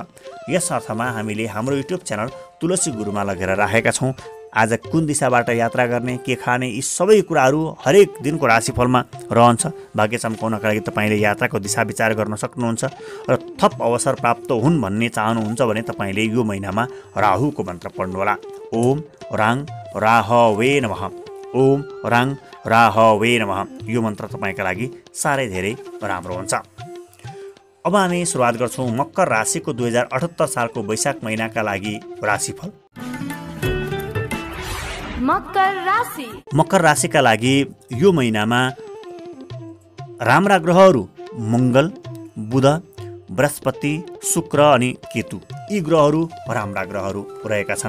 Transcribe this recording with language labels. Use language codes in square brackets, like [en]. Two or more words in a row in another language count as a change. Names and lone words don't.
[ne] यस अर्थमा हामीले हाम्रो [en] YouTube channel [ne] तुलसी गुरुमा लगेर राखेका छौँ। आज कुन दिशाबाट यात्रा गर्ने, के खाने, यी सबै कुराहरू हरेक दिनको राशिफलमा रहन्छ। भाग्य चम्काउनका लागि तपाईँले यात्राको दिशा विचार गर्न सक्नुहुन्छ। र थप अवसर प्राप्त हुन् भन्ने चाहनुहुन्छ भने तपाईँले यो महिनामा राहुको मन्त्र पढ्नुहोला। [sa] ओम राङ राहवे नमः, ओम राङ राहवे नमः। [ne] यो मन्त्र तपाईँका लागि साह्रै धेरै राम्रो हुन्छ। अब हामी सुरुवात गर्छौँ मकर राशिको 2078 सालको वैशाख महिनाका लागि राशिफल। मकर राशिका लागि यो महिनामा राम्रा ग्रहहरू मङ्गल, बुध, बृहस्पति, शुक्र अनि केतु, यी ग्रहहरू राम्रा ग्रहहरू रहेका छन्।